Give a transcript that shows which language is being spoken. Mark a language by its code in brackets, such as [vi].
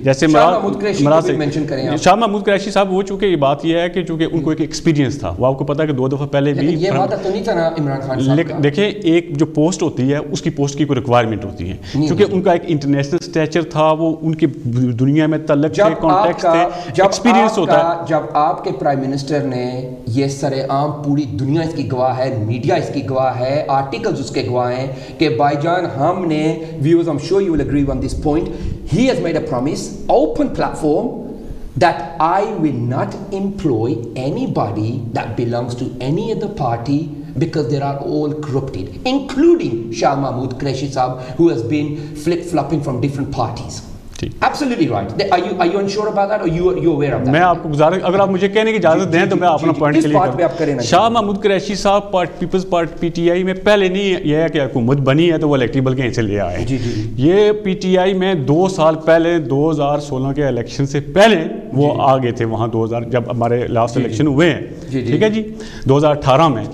[ur] جیسے شاہ محمود قریشی صاحب, وہ چونکہ یہ بات یہ ہے کہ چونکہ ان کو ایک ایکسپیرینس تھا, وہ آپ کو پتا ہے کہ 2 دفعہ پہلے بھی یہ وعدہ تو نہیں تھا نا عمران خان صاحب کا. دیکھیں ایک جو پوسٹ ہوتی ہے اس کی پوسٹ کی کوئی ریکوائرمنٹ ہوتی ہے, کیونکہ ان کا ایک انٹرنیشنل اسٹیچر تھا, وہ ان کی دنیا میں تعلق تھے, کانٹیکٹ تھے, ایکسپیرینس ہوتا ہے. جب آپ کے پرائم منسٹر نے یہ سر عام پوری دنیا اس کی گواہ ہے, میڈیا اس کی گواہ ہے, آرٹیکلز اس کے گواہ ہیں کہ بھائی جان ہم نے viewers, [en] I'm sure you will agree on this point, he has made a promise, open platform, that I will not employ anybody that belongs to any other party because they are all corrupted, including Shah Mahmood Qureshi Sahab, who has been flip-flopping from different parties. Absolutely right. Are you unsure about that or you aware of that? [ur] میں آپ کو گزارش, اگر آپ مجھے کہنے کی اجازت دیں تو میں اپنا پوائنٹ کلیئر کروں. شاہ محمود قریشی صاحب Peoples party P T I میں پہلے نہیں یہ ہے کہ حکومت بنی ہے تو وہ الیکٹریکل بلب کہیں سے لے آئے. یہ پی ٹی آئی میں 2 سال پہلے 2016 کے الیکشن سے پہلے وہ آ گئے تھے وہاں, 2000 جب ہمارے لاسٹ الیکشن ہوئے ہیں, ٹھیک ہے جی, 2018 میں.